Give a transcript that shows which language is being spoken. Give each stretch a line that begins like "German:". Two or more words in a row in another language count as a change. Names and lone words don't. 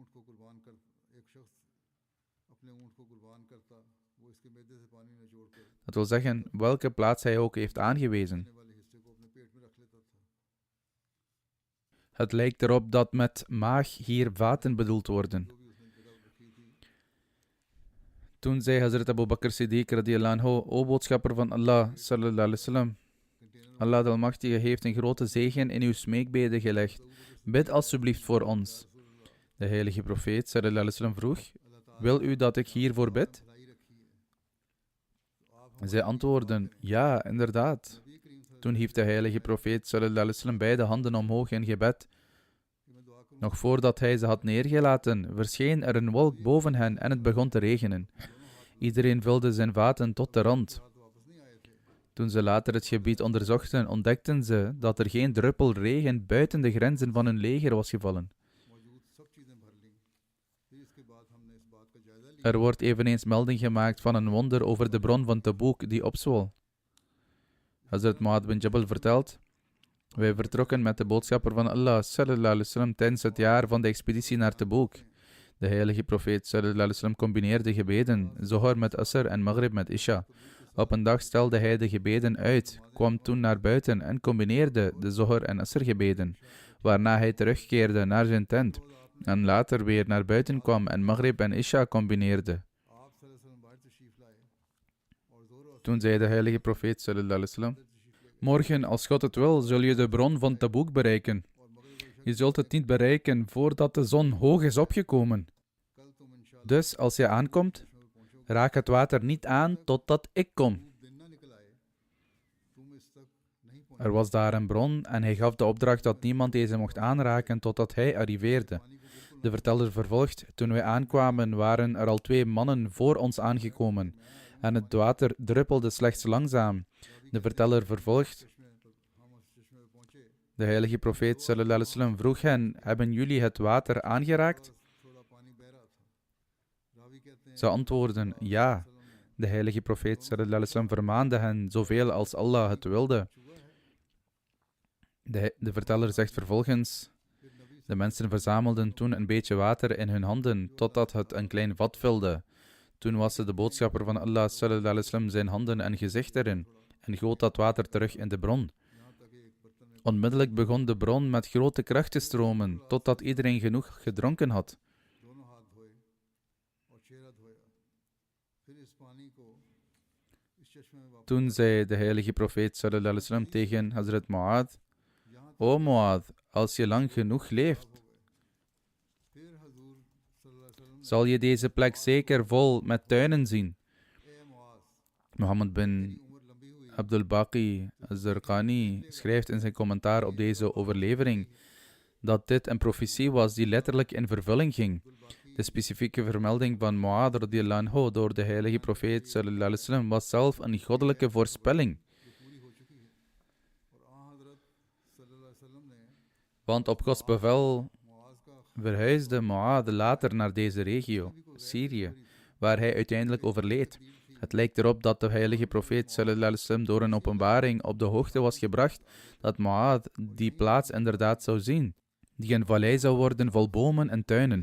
Dutch: Dat wil zeggen, welke plaats hij ook heeft aangewezen. Het lijkt erop dat met maag hier vaten bedoeld worden. Toen zei Hazrat Abu Bakr Siddiq
Arabic: رضي الله عنه:
Dutch: o boodschapper van Allah
Arabic: صلى الله عليه وسلم,
Dutch: Allah de Almachtige heeft een grote zegen in uw smeekbeden gelegd. Bid alsjeblieft voor ons. De heilige profeet
Arabic: صلى الله عليه وسلم
Dutch: vroeg: wil u dat ik hiervoor bid? Zij antwoordden: ja, inderdaad. Toen hief de heilige profeet
Arabic: صلى الله عليه وسلم
Dutch: beide handen omhoog in gebed. Nog voordat hij ze had neergelaten, verscheen er een wolk boven hen en het begon te regenen. Iedereen vulde zijn vaten tot de rand. Toen ze later het gebied onderzochten, ontdekten ze dat er geen druppel regen buiten de grenzen van hun leger was gevallen. Er wordt eveneens melding gemaakt van een wonder over de bron van Tabuk die opzwol. Hazrat Mu'adh bin Jabal vertelt: wij vertrokken met de boodschapper van Allah
Arabic: صلى الله عليه وسلم
Dutch: tijdens het jaar van de expeditie naar Tabuk. De heilige profeet
Arabic: صلى الله عليه وسلم
Dutch: combineerde gebeden, Zohar met Asr en Maghrib met Isha. Op een dag stelde hij de gebeden uit, kwam toen naar buiten en combineerde de Zohar en Asr gebeden, waarna hij terugkeerde naar zijn tent en later weer naar buiten kwam en Maghrib en Isha combineerde. Toen zei de heilige profeet
Arabic: صلى الله عليه وسلم:
Dutch: morgen, als God het wil, zul je de bron van Tabuk bereiken. Je zult het niet bereiken voordat de zon hoog is opgekomen. Dus als je aankomt, raak het water niet aan totdat ik kom. Er was daar een bron en hij gaf de opdracht dat niemand deze mocht aanraken totdat hij arriveerde. De verteller vervolgt: toen wij aankwamen waren er al 2 mannen voor ons aangekomen en het water druppelde slechts langzaam. De verteller vervolgt: de heilige profeet
Arabic: صلى الله عليه وسلم
Dutch: vroeg hen: hebben jullie het water aangeraakt? Ze antwoordden: ja. De heilige profeet
Arabic: صلى الله عليه وسلم
Dutch: vermaande hen zoveel als Allah het wilde. De verteller zegt vervolgens: de mensen verzamelden toen een beetje water in hun handen, totdat het een klein vat vulde. Toen waste de boodschapper van Allah
Arabic: صلى الله عليه وسلم
Dutch: zijn handen en gezicht erin en goot dat water terug in de bron. Onmiddellijk begon de bron met grote kracht te stromen, totdat iedereen genoeg gedronken had. Toen zei de heilige profeet
Arabic: صلى الله عليه وسلم
Dutch: tegen Hazrat Mu'adh: o Mu'adh, als je lang genoeg leeft, zal je deze plek zeker vol met tuinen zien. Mohammed bin Abdul Baqi al-Zarqani schrijft in zijn commentaar op deze overlevering dat dit een profetie was die letterlijk in vervulling ging. De specifieke vermelding van Mu'adh
Arabic: رضي الله عنه
Dutch: door de heilige profeet
Arabic: صلى الله عليه وسلم
Dutch: was zelf een goddelijke voorspelling. Want op Gods bevel verhuisde Mu'adh later naar deze regio, Syrië, waar hij uiteindelijk overleed. Het lijkt erop dat de heilige profeet
Arabic: صلى الله عليه وسلم
Dutch: door een openbaring op de hoogte was gebracht dat Mu'adh die plaats inderdaad zou zien, die een vallei zou worden vol bomen en tuinen.